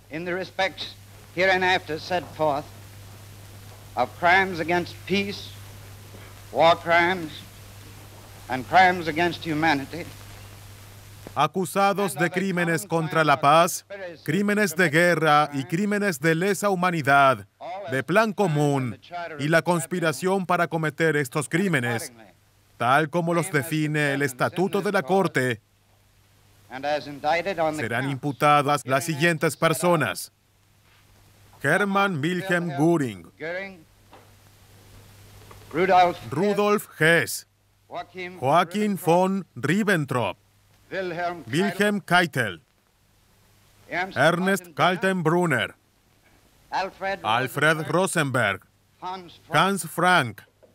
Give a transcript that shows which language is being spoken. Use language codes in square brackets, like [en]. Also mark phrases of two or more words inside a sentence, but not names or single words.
[es] Acusados de crímenes contra la paz, crímenes de guerra y crímenes de lesa humanidad, de plan común y la conspiración para cometer estos crímenes, tal como los define el Estatuto de la Corte, serán imputadas las siguientes personas: Hermann Wilhelm Göring, Rudolf Hess, Joachim von Ribbentrop, Wilhelm Keitel, Ernest Kaltenbrunner, Alfred Rosenberg, Hans Frank,